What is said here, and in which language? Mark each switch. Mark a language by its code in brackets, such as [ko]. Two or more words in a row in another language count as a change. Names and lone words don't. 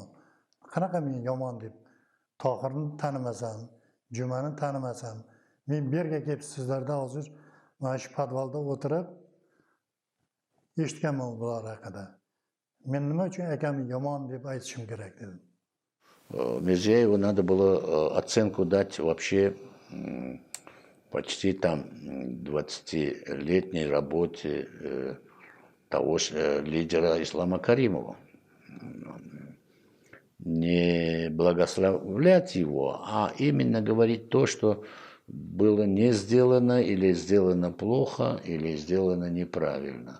[uz] Qanaqa men yomon deb Tohirni tanimasam, Jumani tanimasam, men bu yerga kelib sizlarda hozir mana shu podvalda o'tirib eshitganman bular haqida. Men nima uchun akamni yomon deb aytishim kerak dedim. [ru] Mirziyoyevу надо было оценку дать вообще почти там 20-летней работе того же лидера Ислама Каримова. Не благословлять его, а именно говорить то, что было не сделано, или сделано плохо, или сделано неправильно.